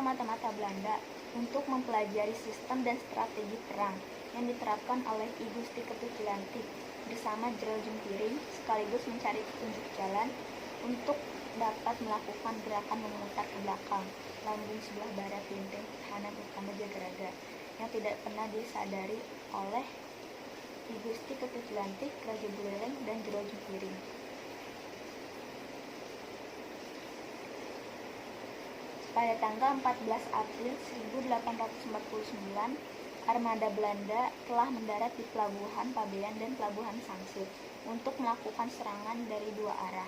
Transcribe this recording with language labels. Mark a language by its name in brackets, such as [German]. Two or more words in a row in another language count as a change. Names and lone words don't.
[Indonesian] mata-mata Belanda untuk mempelajari sistem dan strategi perang yang diterapkan oleh I Gusti Ketut Jelantik bersama Jero Jempiring, sekaligus mencari petunjuk jalan untuk dapat melakukan gerakan memutar ke belakang lambung sebelah barat benteng pertahanan utama Jagaraga yang tidak pernah disadari oleh I Gusti Ketut Jelantik, Raja Buleleng, dan Jero Jempiring. Pada tanggal 14 April 1849, armada Belanda telah mendarat di Pelabuhan Pabean dan Pelabuhan Sangsut untuk melakukan serangan dari dua arah.